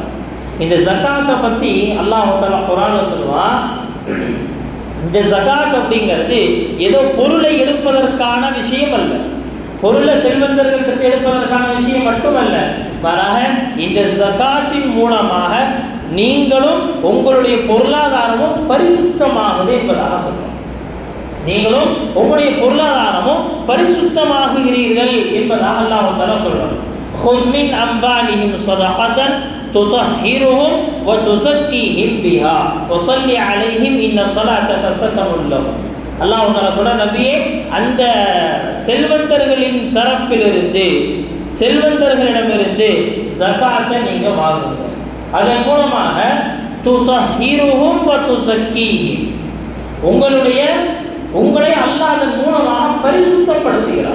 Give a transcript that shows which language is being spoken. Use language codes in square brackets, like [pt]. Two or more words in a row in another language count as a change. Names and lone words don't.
[ta] இந்த ஜகாத்தை பற்றி [ar] الله تعالى [ta] குர்ஆன்ல சொல்லுவான், இந்த ஜகாத் அப்படிங்கிறது ஏதோ பொருளை எடுப்பதற்கான விஷயம் அல்ல, பொருளை செல்வந்தர்கள் எடுப்பதற்கான விஷயம் மட்டுமல்ல, மாறாக இந்த ஜகாத்தின் மூலமாக நீங்களும் உங்களுடைய பொருளாதாரமும் பரிசுத்தமாகுது என்பதாக சொல்றோம். நீங்களும் உங்களுடைய பொருளாதாரமும் பரிசுத்தமாகுகிறீர்கள் என்பதாக [ar] الله تعالى [ta] சொல்றார். [ar] خذ من أموالهم صدقة تطهرهم وتزكيهم بها وصل عليهم إن صلاتك سكن لهم. الله تعالى [ta] சொல்ற, நபியே அந்த செல்வந்தர்களின் தரப்பிலிருந்து செல்வந்தர்களிடமிருந்து ஜகாத்தை நீங்க வாங்குங்க. அதன் மூலமாக [ar] تطهرهم وتزكيهم, [ta] உங்களை அல்லாஹ் அதன் மூலமாக பரிசுத்தப்படுத்துகிறார்.